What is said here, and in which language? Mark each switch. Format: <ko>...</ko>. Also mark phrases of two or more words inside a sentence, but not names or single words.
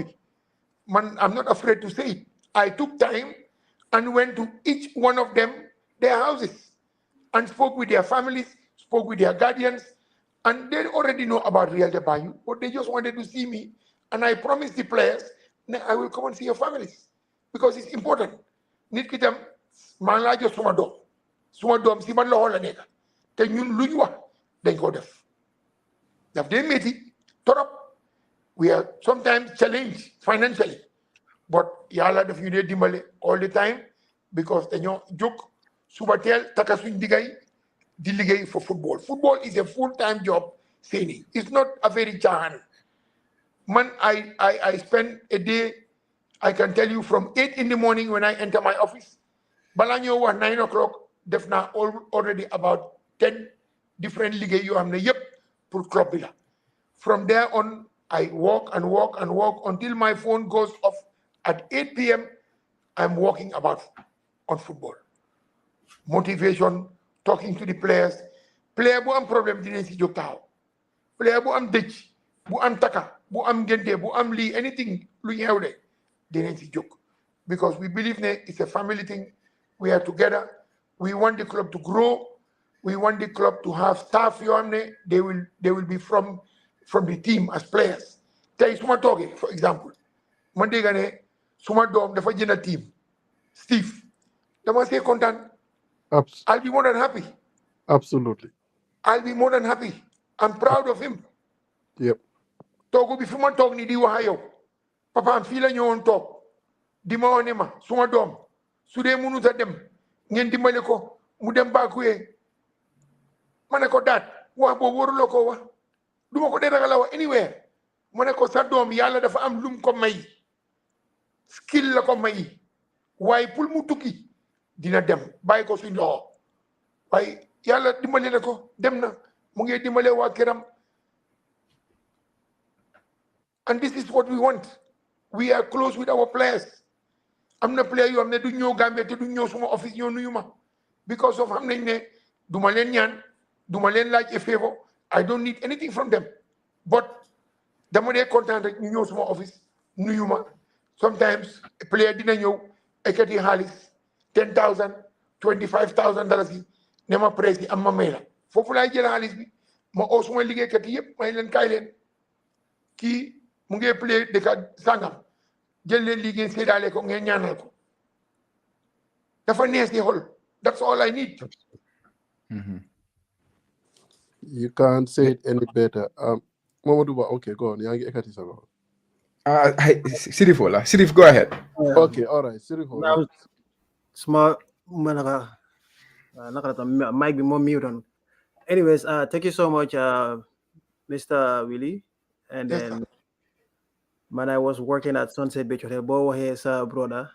<en>Man, I'm not afraid to say it. I took time and went to each one of them, their houses, and spoke with their families, spoke with their guardians, and they already know about Real de Bayou, but they just wanted to see me. And I promised the players, I will come and see your families, because it's important.</en> <wo>Nit ki tam man la jox suma dom si man loxo la nekk te ñun luñ wax dañ ko def daf dee métti torop.</wo> <en>We are sometimes challenged financially, but</en> <wo>yàlla daf ñu dee dimbale</wo> <en>all the time because</en> <wo>dañoo jóg suba teel taka suñ digay di liggéey</wo> <en>for football. Football is a full-time job, Seni. It's not a very caaxaan. Man, I spend a day, I can tell you, from 8 in the morning when I enter my office.</en> <wo>Bala ñoo wax</wo> <en>9 o'clock,</en> <wo>def naa</wo> <en>already about 10 different</en> <wo>liggéey yoo xam ne yëpp pour club bi la.</wo> <en>From there on, I walk and walk and walk until my phone goes off at 8 p.m. I'm walking about on football. Motivation, talking to the players.</en> <wo>Player bu am problem dinañ si jóg taxaw. Player bu am dëj, bu am taka, bu am ngente, bu am lii, anything lu ñëw de dinañ si jóg.</wo> <en>Because we believe ne it's a family thing. We are together. We want the club to grow. We want the club to have staff</en> <wo>yoo xam ne</wo> <en>they will be from the team as players.</en> <wo>Tey suma toogee,</wo> <en>for example,</en> <wo>man dégg ne suma doom dafa jënd team Steve dama see kontaan.</wo> <en>I'll be more than happy. Absolutely. I'll be more than happy. I'm proud of him. Yep.</en> <wo>Togo bi fu ma toog ni di wax ak yow papa am fii la ñëwoon toog di ma wane ma suma doom su dee mënut a dem ngeen dimbale ko mu dem Bakuyee ma ne ko daat wax boobu waruloo ko wax du ma ko dee ragal a wax anywhere ma ne ko sa doom yàlla dafa am lum ko may skill la ko may waaye pour mu tukki dina dem bàyyi ko suñ loxo waaye yàlla dimbale na ko dem na mu ngi dimbale waa këram.</wo> <en>And this is what we want. We are close with our players. I'm not player you</en> <wo>am ne du ñëw Gambia te du ñëw suma office ñëw nuyu ma</wo> <en>because of</en> <wo>xam nañ ne duma leen ñaan duma leen laaj</wo> <en>a favor. I don't need anything from them, but</en> <wo>dama dee kontaan rek ñu ñëw suma office nuyu ma.</wo> <en>Sometimes a player</en> <wo>dina ñëw ekkati xaalis $10,000 $25,000 yi ne ma presse yi am ma may la foofu laay jël xaalis bi ma oo suma liggéeykat yi yëpp may leen kaay leen kii mu ngi play dëkk sangam jël leen lii ngeen séddaale ko ngeen ñaanal ko dafa neex di xol.</wo> <en>That's all I need. You can't say it any better. Mamadou Ba, okay, go on.</en> <wo>Yaa ngi ekkati sa loxo.</wo> <en>Sirif, go ahead. Okay, all right. Sirif. Now, small manaka mic be more mute on. Anyways, thank you so much, Mr. Willie. And Yes, then when I was working at Sunset Beach Hotel, Bo his brother.</en>